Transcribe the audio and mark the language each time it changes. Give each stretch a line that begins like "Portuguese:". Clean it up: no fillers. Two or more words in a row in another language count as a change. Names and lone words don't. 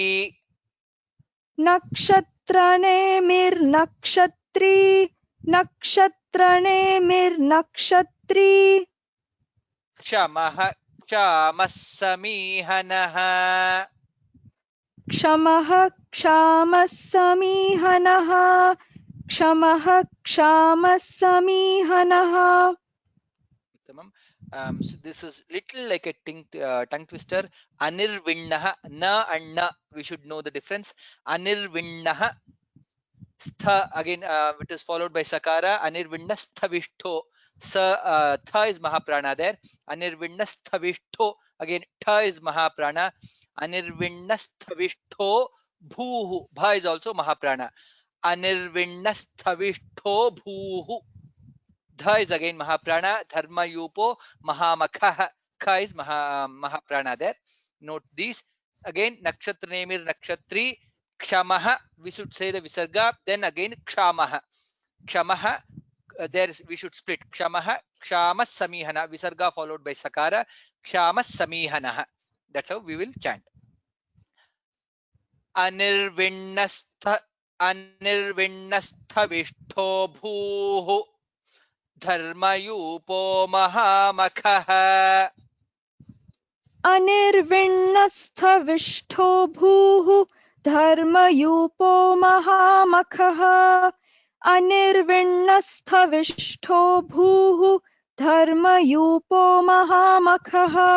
Sanskrit: नक्षत्रनेमिर्नक्षत्री नक्षत्रनेमिर्नक्षत्री क्षमः क्षामः समीहनः क्षमः क्षामः समीहनः क्षमः क्षामः समीहनः
English: So this is little like a tongue twister. Anirvinnah na and na, we should know the difference.
Sanskrit: अनिर्विण्णः स्थ,
English: again it is followed by sakara.
Sanskrit: अनिर्विण्णः स्थविष्ठो,
English: sa tha is mahaprana there.
Sanskrit: अनिर्विण्णः स्थविष्ठो,
English: again tha is mahaprana.
Sanskrit: अनिर्विण्णः स्थविष्ठो भूः,
English: bha is also mahaprana.
Sanskrit: अनिर्विण्णः स्थविष्ठो भूः,
English: dha is again mahaprana.
Sanskrit: धर्म यूपो महामखः,
English: kha is mahaprana there. Note these. Again
Sanskrit: नक्षत्र नेमिर् नक्षत्री.
English: Kshamaha, we should say the visarga, then again kshamaha. Kshamaha, there is, we should split.
Sanskrit: क्षमः क्षमस् समीहन,
English: visarga followed by sakara.
Sanskrit: क्षमस् समीहनः.
English: That's how we will chant.
Sanskrit: अनिर्विण्णस्थ विष्ठो भूः धर्मयूपो महामखः. अनिर्विण्णस्थविष्ठो भूः धर्मयूपो महामखः अनिर्विण्णस्थविष्ठो भूः धर्मयूपो महामखः